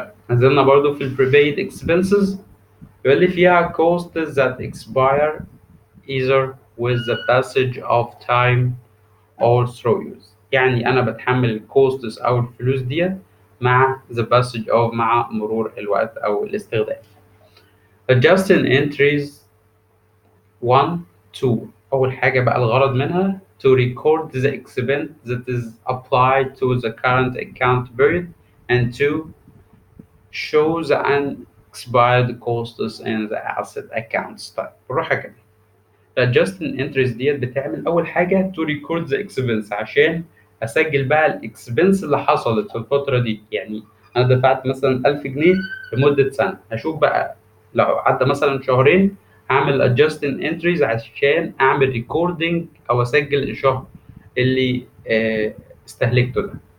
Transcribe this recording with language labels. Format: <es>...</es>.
<ar>نزلنا برضو في البريبيد expenses، يقول لي فيها</ar> <en>costs that expire either with the passage of time or through use،</en> <ar>يعني أنا بتحمل الكوستس أو الفلوس دي مع the passage of مع مرور الوقت أو الاستخدام.</ar> <en>adjusting entries 1 2،</en> <ar>أول حاجة بقى الغرض منها</ar> <en>to record the expense that is applied to the current account period and to show the unexpired costs in the asset accounts.</en> <ar>طيب بالراحة كده، adjusting interest ديت بتعمل أول حاجة</ar> <en>to record the expense</en> <ar>عشان أسجل بقى الإكسبنس اللي حصلت في الفترة دي. يعني أنا دفعت مثلا 1000 جنيه لمدة سنة، هشوف بقى لو عدى مثلا شهرين هعمل</ar> <en>adjusting entries</en> <ar>عشان أعمل recording أو أسجل الشهر اللي استهلكته ده.</ar>